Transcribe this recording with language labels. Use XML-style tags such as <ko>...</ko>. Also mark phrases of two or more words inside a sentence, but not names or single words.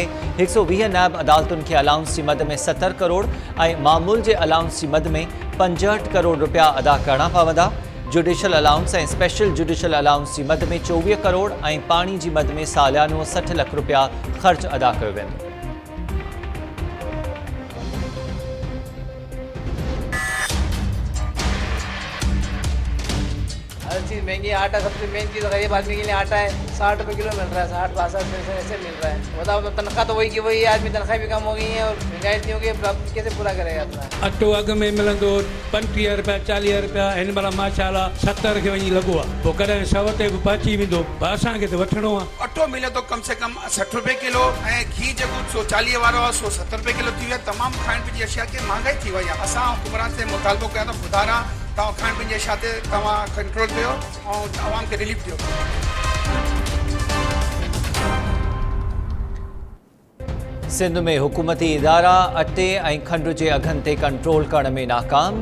<sd>120 नैब अदालतुनि खे अलाउंस जी मद में 70 करोड़ ऐं मामूल जे अलाउंस जी मद में 65 करोड़ रुपया अदा करणा पवंदा। जुडिशल अलाउंस ऐं स्पेशल जुडिशल अलाउंस जी मद में 24 करोड़ ऐं पाणी जी मद में सालियानो 60 लख रुपया ख़र्च अदा कयो वेंदो।</sd> <ur>ہر چیز مہنگی ہے. آٹا سب سے مین چیز غریب آدمی کے لیے آٹا ہے 60 روپے کلو مل رہا ہے. 60-62 پیسے ایسے مل رہا ہے. بتاؤ تو تنخواہ تو وہی کی وہی ہے۔ آدمی تنخواہ بھی کم ہو گئی ہے اور مہنگائی اتنی ہو گئی ہے، کیسے پورا کرے گا اپنا?</ur> <sd>अटो अघ में मिलंदो 35 रुपया 40 रुपया हिन महिल माशाल्लाह 70 खे वञी लॻो आहे। पोइ कॾहिं 100 ते बि पहुची वेंदो। असांखे त वठिणो आहे। अटो मिले तो</sd> <ur>کم سے کم 60 روپے کلو</ur> <sd>ऐं घी जेको 140 वारो आहे 170 रुपए किलो थी वियो। तमामु खाइण पीअण जी अशिया खे महांगाई थी वई आहे। असां हुकूमरान से मुतालबो कया त ख़ुदा तव्हां खाइण पीअण जी अशिया ते तव्हां कंट्रोल कयो ऐं आवाम खे रिलीफ ॾियो। सिंध में हुकूमती इदारा अटे ऐं खंड जे अघनि ते कंट्रोल करण में नाकाम।</sd>